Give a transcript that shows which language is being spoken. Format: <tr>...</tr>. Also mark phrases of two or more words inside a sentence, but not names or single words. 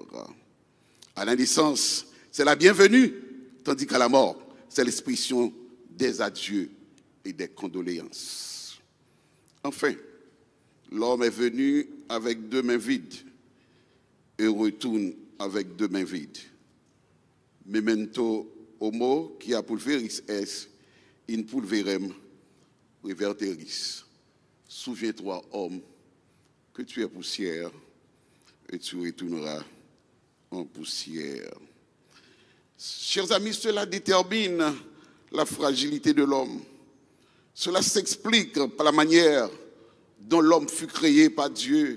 <fr>À la naissance, c'est la bienvenue, tandis qu'à la mort, c'est l'expression des adieux et des condoléances. Enfin, l'homme est venu avec deux mains vides et retourne avec deux mains vides.</fr> <la>Memento homo quia pulveris est in pulverem reverteris.</la> <fr>Souviens-toi, homme, que tu es poussière et tu retourneras en poussière. Chers amis, cela détermine la fragilité de l'homme. Cela s'explique par la manière dont l'homme fut créé par Dieu.</fr>